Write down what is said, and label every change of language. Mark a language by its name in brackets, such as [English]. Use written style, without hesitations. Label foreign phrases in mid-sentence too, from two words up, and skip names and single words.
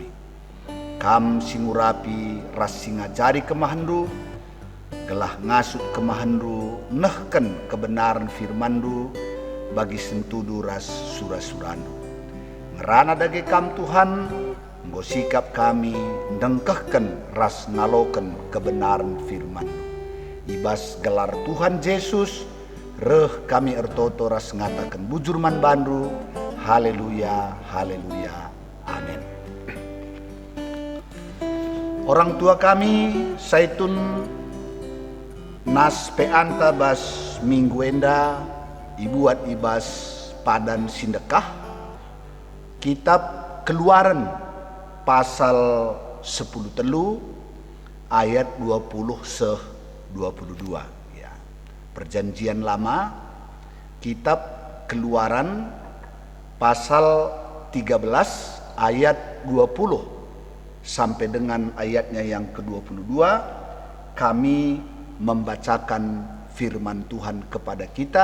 [Batak Karo] Kam singurapi ras singajari kemahandu, gelah ngasut kemahandu, nehken kebenaran firmandu bagi sentudu ras surah-surandu. Ngerana dage kam Tuhan, nggo sikap kami dengkehken ras naloken kebenaran firman-Du. Ibas gelar Tuhan Yesus, reh kami ertoto ras ngatakan bujurman bandu, haleluya, haleluya, amin. [Indonesian] Orang tua kami [Batak Karo] Zaitun nas peanta bas minggu enda ibuat ibas padan sindekah kitab Keluaran pasal 10 telu ayat 20-22. [Indonesian] Perjanjian Lama, kitab Keluaran pasal 13 ayat 20 sampai dengan ayatnya yang ke-22, kami membacakan firman Tuhan kepada kita.